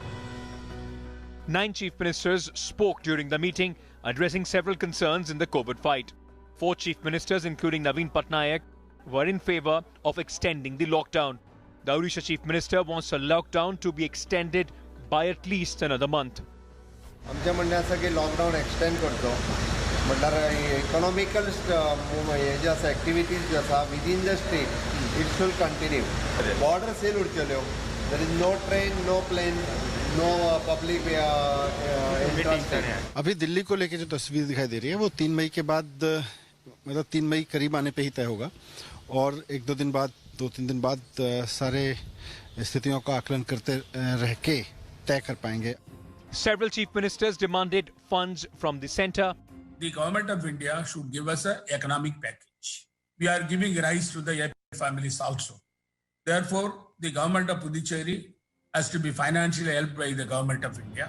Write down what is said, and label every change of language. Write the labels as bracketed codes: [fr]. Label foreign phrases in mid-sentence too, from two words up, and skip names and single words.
[en] 9 chief ministers spoke during the meeting, addressing several concerns in the COVID fight. 4 chief ministers, including Naveen Patnaik, were in favour of extending the lockdown. The Odisha Chief Minister wants a lockdown to be extended by at least another month. [kok] आमचे म्हणणे आसा की [en] lockdown extend [kok] करचो म्हटल्यार इकॉनॉमिकल हे जे आसा एक्टिविटीज जे आसा [en] within the state it should continue border seal उरच्यो there is no train no plane no public [hi] अभी दिल्ली को लेकर जो तस्वीर दिखाई दे रही है वो 3 मई के बाद मतलब 3 मई करीब आने पे ही तय होगा और 2-3 दिन बाद सारे स्थितियों का आकलन करते रह के तय कर पाएंगे. [en] Several chief ministers demanded funds from the centre. The government of India should give us an economic package. We are giving rise to the families also. Therefore, the government of Puducherry has to be financially helped by the government of India.